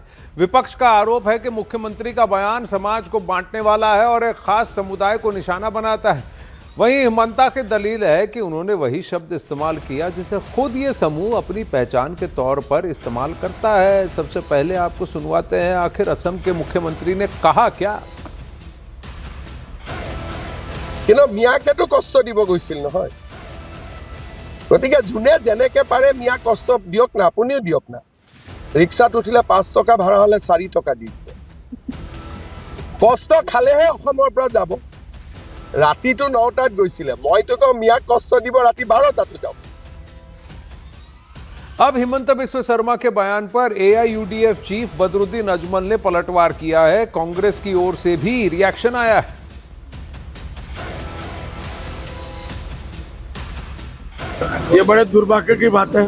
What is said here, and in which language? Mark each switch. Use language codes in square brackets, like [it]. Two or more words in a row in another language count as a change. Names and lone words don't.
[hi] विपक्ष का आरोप है कि मुख्यमंत्री का बयान समाज को बांटने वाला है और एक खास समुदाय को निशाना बनाता है। वहीं हिमंता की दलील है कि उन्होंने वही शब्द इस्तेमाल किया जिसे खुद ये समूह अपनी पहचान के तौर पर इस्तेमाल करता है। सबसे पहले आपको सुनवाते हैं आखिर असम के मुख्यमंत्री ने कहा क्या। [as] মিয়াকেতো কষ্ট দিব গৈছিল নহয়, গতিকে যোনে যেনেকে পাৰে মিয়াক কষ্ট দিয়ক না, আপুনিও দিয়ক না। ৰিক্সাত উঠিলে 5 টকা ভাড়া হলে 4 টকা দি দিব। কষ্ট খালেহে অসমৰ পৰা যাব। ৰাতিটো 9টাত গৈছিলে, মইতো কওঁ মিয়াক কষ্ট দিব, ৰাতি 12টাতো যাওক। [hi] अब हिमंता बिस्वा शर्मा के बयान पर AIUDF चीफ बदरुद्दीन अजमल ने पलटवार किया है। कांग्रेस की ओर से भी रिएक्शन आया है। ये बड़े दुर्भाग्य की बात है।